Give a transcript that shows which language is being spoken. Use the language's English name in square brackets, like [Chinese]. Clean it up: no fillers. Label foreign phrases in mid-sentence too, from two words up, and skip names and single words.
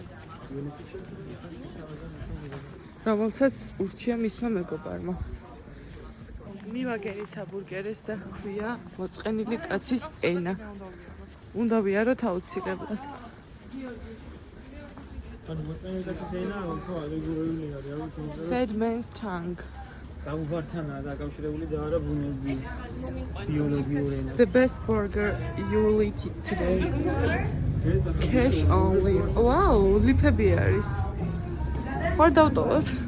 [Georgian] რომელსაც ურჩია მისმა მეგობარმა. მივაგენით საბურგერეს და ჰქვია მოწყენილი კაცის ენა. უნდა ვიაროთ აუცილებლად. [English] Said man's tongue. The best burger you will eat today. Cash only. [Georgian] Wow, ლიფები არის. ვარ დავტოვოთ.